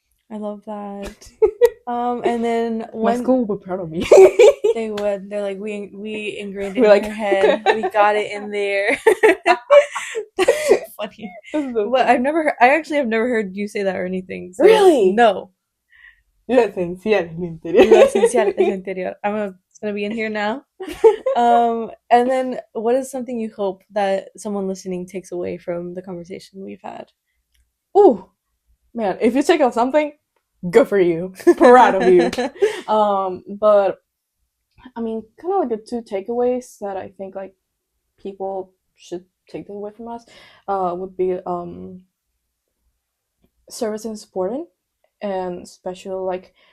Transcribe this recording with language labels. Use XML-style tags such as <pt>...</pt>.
<en>I love that. And then my school would be proud of me. They would. They're like, we ingrained it in your head. We got it in there. That's so funny. But I actually have never heard you say that or anything. So really? No.</en> <es>Lo esencial es lo interior.</es> <en>It's gonna be in here now. And then what is something you hope that someone listening takes away from the conversation we've had? Ooh, man, if you take out something, good for you. Proud of you. But I mean, kind of like the 2 takeaways that I think like people should take away from us would be service and supporting, and especially like</en>